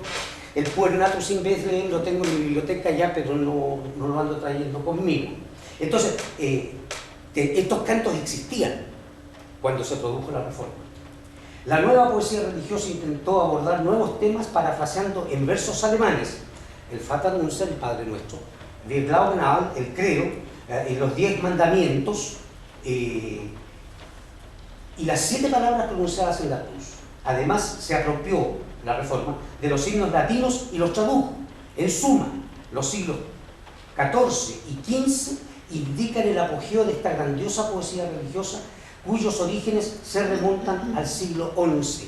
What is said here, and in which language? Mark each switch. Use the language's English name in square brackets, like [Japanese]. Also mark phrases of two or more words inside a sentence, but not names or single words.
[Spanish] El Puer natus in Bethlehem lo tengo en mi biblioteca ya, pero no lo ando trayendo conmigo. Entonces, estos cantos existían cuando se produjo la Reforma. La nueva poesía religiosa intentó abordar nuevos temas parafraseando en versos alemanes el Vaterunser, el Padre Nuestro, [German] Wir glauben an, [Spanish] el Credo, los 10 mandamientos y las 7 palabras pronunciadas en la cruz. Además, se apropió la Reforma de los signos latinos y los tradujo. En suma, los siglos XIV y XV indican el apogeo de esta grandiosa poesía religiosa, cuyos orígenes se remontan al siglo XI.